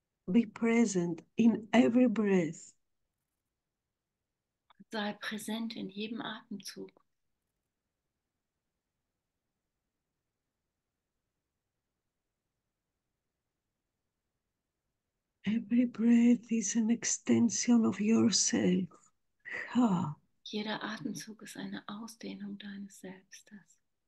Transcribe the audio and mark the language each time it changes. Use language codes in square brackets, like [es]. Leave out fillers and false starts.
[en] be present in every breath. [de] Sei präsent in jedem Atemzug. [en] Every breath is an extension of yourself. Ha. [de] Jeder Atemzug ist eine Ausdehnung deines Selbstes.